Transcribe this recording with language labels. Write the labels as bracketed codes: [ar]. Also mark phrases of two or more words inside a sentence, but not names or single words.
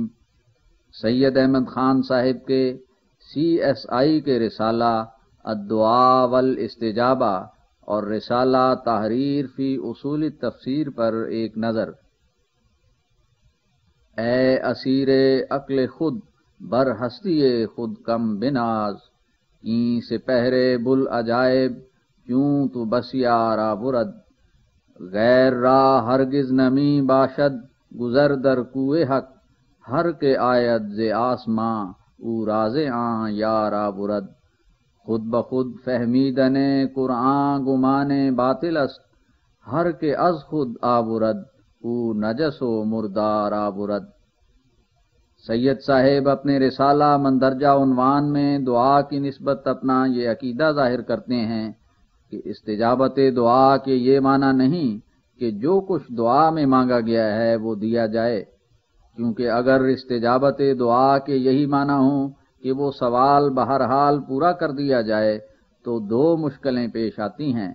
[ur] سید احمد خان صاحب کے CSI کے رسالہ الدعاء والاستجابہ اور رسالہ تحریر فی اصول التفسیر پر ایک نظر۔ [fa] اے اسیر عقل خود بر ہستی خود کم بناز، کیں سے پہرے بل عجائب کیوں تو بسیارا برد، غیر را ہرگز نمی باشد گزر در کوئے حق، ہر کے آید ز آسماں او راز آں یارا برد، خود بخود فہمیدن قرآن گمان باطل است، ہر کے از خود آبرد او نجس و مردارا برد۔ [ur] سید صاحب اپنے رسالہ مندرجہ عنوان میں دعا کی نسبت اپنا یہ عقیدہ ظاہر کرتے ہیں کہ استجابت دعا کے یہ معنی نہیں کہ جو کچھ دعا میں مانگا گیا ہے وہ دیا جائے، کیونکہ اگر استجابت دعا کے یہی معنی ہوں کہ وہ سوال بہرحال پورا کر دیا جائے تو دو مشکلیں پیش آتی ہیں۔